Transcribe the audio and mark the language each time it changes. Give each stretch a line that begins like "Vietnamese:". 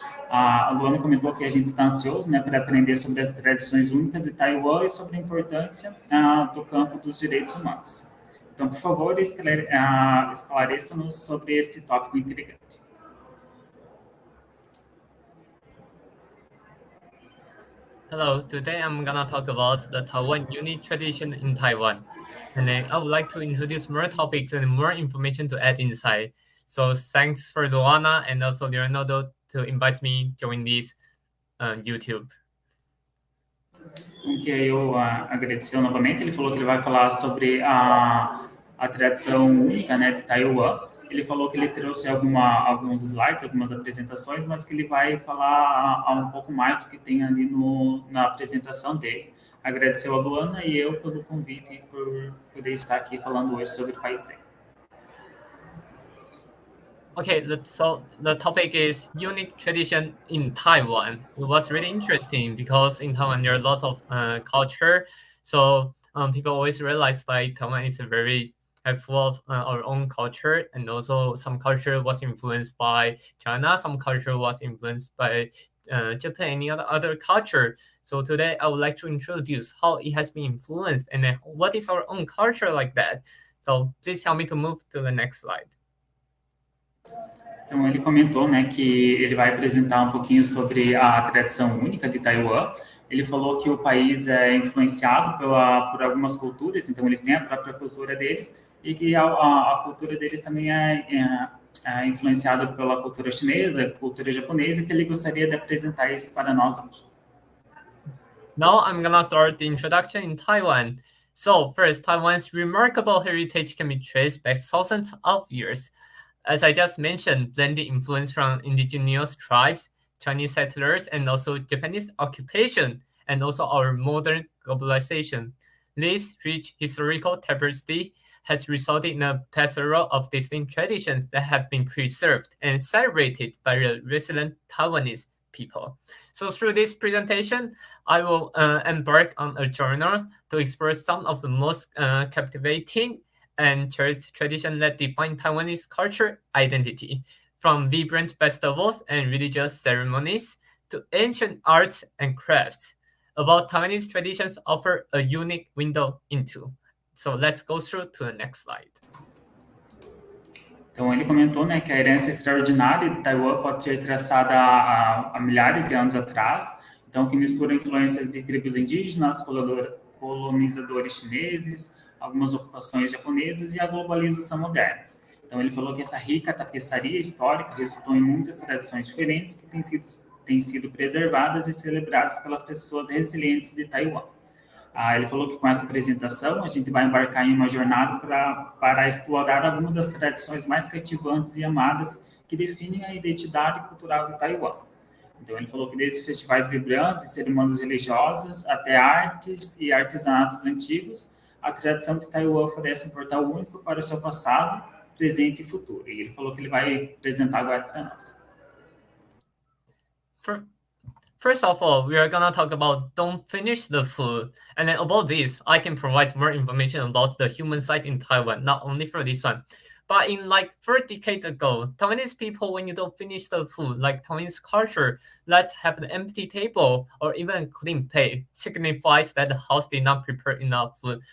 Portuguese: A Luana comentou que a gente está ansioso, né, para aprender sobre as tradições únicas de Taiwan e sobre a importância do campo dos direitos humanos. Então, por favor, esclareça-nos sobre esse tópico intrigante.
English: Hello, today I'm gonna talk about the Taiwan unique tradition in Taiwan. And then I would like to introduce more topics and more information to add inside. So thanks for Luana and also Leonardo to invite me join this YouTube.
Portuguese: Que eu agradeceu novamente, ele falou que ele vai falar sobre a tradição única, né, de Taiwan. Ele falou que ele trouxe alguns slides, algumas apresentações, mas que ele vai falar um pouco mais do que tem ali na apresentação dele. Agradeceu a Luana e eu pelo convite e por poder estar aqui falando hoje sobre o país dele.
English: Okay, so the topic is unique tradition in Taiwan. It was really interesting because in Taiwan there are lots of culture. So people always realize like Taiwan is a very have full of our own culture, and also some culture was influenced by China, some culture was influenced by Japan, any other culture. So today I would like to introduce how it has been influenced and then what is our own culture like that. So please help me to move to the next slide.
Portuguese: Então, ele comentou, né, que ele vai apresentar um pouquinho sobre a tradição única de Taiwan. Ele falou que o país é influenciado por algumas culturas, então eles têm a própria cultura deles, e que a cultura deles também é influenciada pela cultura chinesa, cultura japonesa, e que ele gostaria de apresentar isso para nós hoje.
English: Now I'm gonna start the introduction in Taiwan. So first, Taiwan's remarkable heritage can be traced back thousands of years. As I just mentioned, blended influence from indigenous tribes, Chinese settlers, and also Japanese occupation, and also our modern globalization. This rich historical tapestry has resulted in a plethora of distinct traditions that have been preserved and celebrated by the resident Taiwanese people. So through this presentation, I will embark on a journal to explore some of the most captivating and cherished traditions that define Taiwanese culture identity, from vibrant festivals and religious ceremonies to ancient arts and crafts. About Taiwanese traditions offer a unique window into. So let's go through to the next slide.
Portuguese: Então, ele comentou, né, que a herança extraordinária de Taiwan pode ser traçada há milhares de anos atrás, então que mistura influências de tribos indígenas, colonizadores chineses, algumas ocupações japonesas e a globalização moderna. Então, ele falou que essa rica tapeçaria histórica resultou em muitas tradições diferentes que têm sido preservadas e celebradas pelas pessoas resilientes de Taiwan. Ele falou que com essa apresentação a gente vai embarcar em uma jornada para explorar algumas das tradições mais cativantes e amadas que definem a identidade cultural de Taiwan. Então, ele falou que desde festivais vibrantes e cerimônias religiosas até artes e artesanatos antigos, a tradição de Taiwan oferece um portal único para o seu passado, presente e futuro. E ele falou que ele vai apresentar agora para nós.
English: First of all, we are gonna talk about don't finish the food. And then about this, I can provide more information about the human side in Taiwan, not only for this one. But in like 4 decades ago, Taiwanese people, when you don't finish the food, like Taiwanese culture, let's have an empty table or even a clean plate, signifies that the house did not prepare enough food.